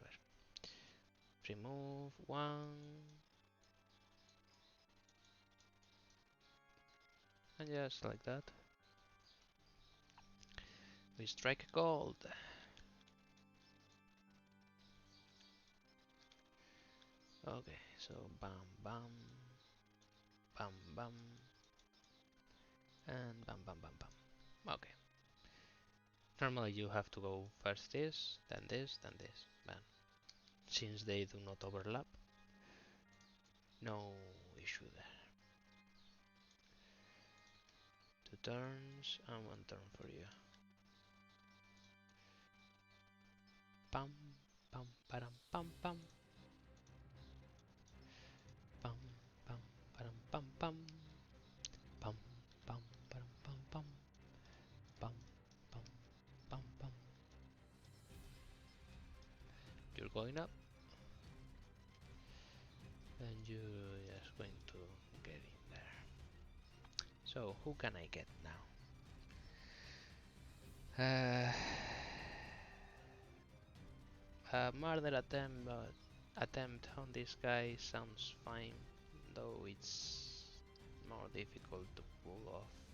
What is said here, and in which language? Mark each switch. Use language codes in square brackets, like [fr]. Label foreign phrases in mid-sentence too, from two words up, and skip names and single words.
[en] Remove one. And just like that. We strike gold. Okay, so bam, bam, bam, bam, and bam, bam, bam, bam. Okay. Normally you have to go first this, then this, then this. But since they do not overlap, no issue there. 2 turns and 1 turn for you. Pam, pam, param, pam, pam. Pam, pam, param, pam, pam. Pam, pam, param, pam, pam. Pam, pam, pam, pam. You're going up. And you're just going to get in there. So, who can I get now? A murder attempt on this guy sounds fine, though it's more difficult to pull off.